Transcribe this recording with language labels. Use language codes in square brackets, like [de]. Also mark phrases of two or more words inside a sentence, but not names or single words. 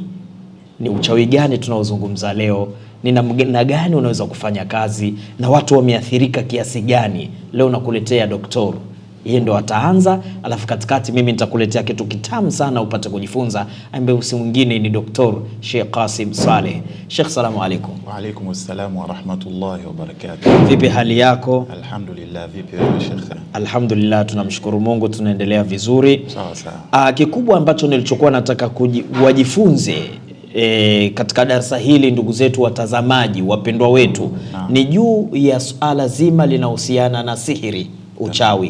[sw] Ni uchawi gani tunaozungumza leo? Ni namna gani unaweza kufanya kazi na watu wameathirika kiasi gani? Leo nakuletea doktor. Yeye ndo ataanza, alafu katikati mimi nitakuletea kitu kitamu sana upate kujifunza, ambaye si mwingine ni Dr. Sheikh Qasim Saleh. Sheikh, [ar] سلام عليكم. وعليكم السلام ورحمة الله وبركاته. [sw] Vipi hali yako? Alhamdulillah. Vipi wewe Sheikh? Alhamdulillah, tunamshukuru Mungu, tunaendelea vizuri. Sawa sawa. Kikubwa ambacho nilichokuwa nataka wajifunze katika darasa hili, ndugu zetu watazamaji wapendwa wetu, ni juu ya suala zima linahusiana na sihiri, uchawi.